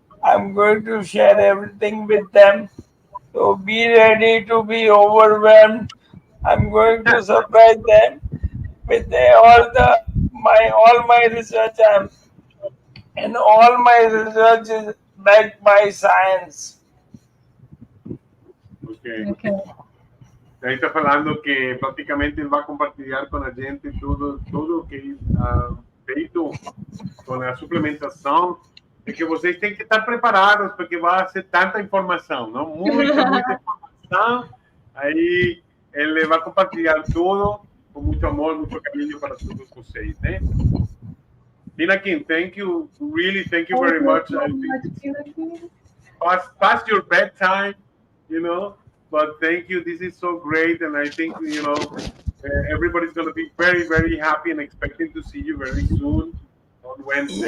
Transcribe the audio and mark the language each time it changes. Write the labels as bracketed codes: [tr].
[en] I'm going to share everything with them. So be ready to be overwhelmed. I'm going to surprise them with all my research and all my research is backed by science. Okay. Okay. [pt] Aí está falando que praticamente ele vai compartilhar com a gente tudo que feito com a suplementação, é que vocês têm que estar preparados, porque vai ser tanta informação, não? Muita informação. Aí ele vai compartilhar tudo com muito amor, muito carinho para todos vocês, né? [en] Pinakin, thank you, really, thank you very much. I think past your bedtime, but thank you. This is so great, and I think everybody's going to be very, very happy and expecting to see you very soon on Wednesday.